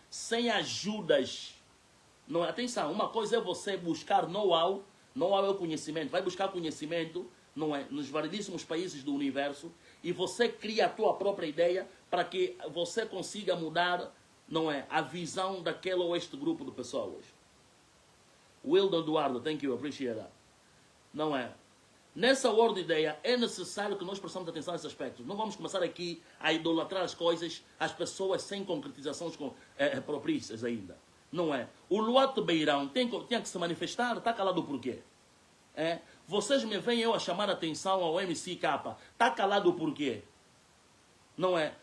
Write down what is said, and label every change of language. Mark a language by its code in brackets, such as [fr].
[pt] Sem ajudas, não é? Atenção, uma coisa é você buscar know-how, know-how é o conhecimento, vai buscar conhecimento, não é? Nos variedíssimos países do universo, e você cria a tua própria ideia para que você consiga mudar, não é? A visão daquele ou este grupo de pessoas. [en] Wildon Eduardo, thank you, appreciate that. [pt] Não é? Nessa ordem de ideia, é necessário que nós prestemos atenção a esses aspectos. Não vamos começar aqui a idolatrar as coisas, as pessoas sem concretizações propícias ainda. Não é? O Luato Beirão tinha que se manifestar, está calado por quê? É? Vocês me veem eu a chamar a atenção ao MCK, está calado por quê? Não é?